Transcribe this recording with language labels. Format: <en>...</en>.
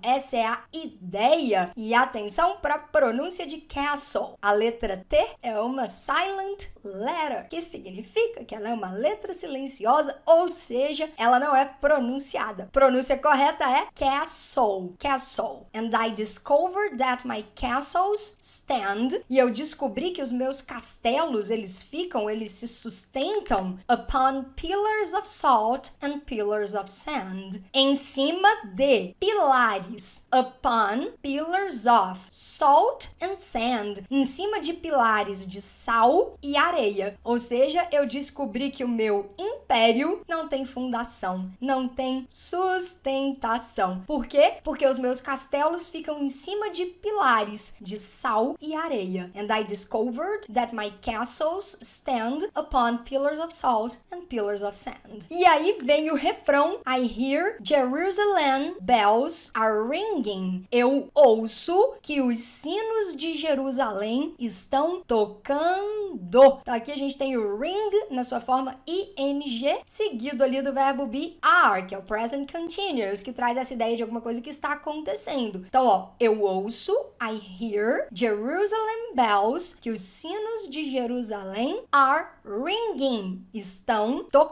<pt>Essa é a ideia. E atenção para a pronúncia de castle. A letra T é uma silent letter, que significa que ela é uma letra silenciosa, ou seja, ela não é pronunciada. Pronúncia correta é castle, castle.</pt> <en>And I discovered that my castles stand.</en> <pt>E eu descobri que os meus castelos, eles se sustentam</pt> <en>upon pillars of salt and pillars of sand.</en> <pt>Em cima de pilares.</pt> <en>Upon pillars of salt and sand.</en> <pt>Em cima de pilares de sal e areia. Ou seja, eu descobri que o meu império não tem fundação, não tem sustentação. Por quê? Porque os meus castelos ficam em cima de pilares de sal e areia.</pt> <en>And I discovered that my castles stand upon pillars of salt and pillars of sand.</en> <pt>E aí vem o refrão.</pt> <en>I hear Jerusalem bells are ringing.</en> <pt>Eu ouço que os sinos de Jerusalém estão tocando. Então aqui a gente tem o ring na sua forma ing, seguido ali do verbo be are, que é o present continuous, que traz essa ideia de alguma coisa que está acontecendo. Então, ó, eu ouço,</pt> <en>I hear Jerusalem bells,</en> <pt>que os sinos de Jerusalém are ringing, estão tocando.</pt>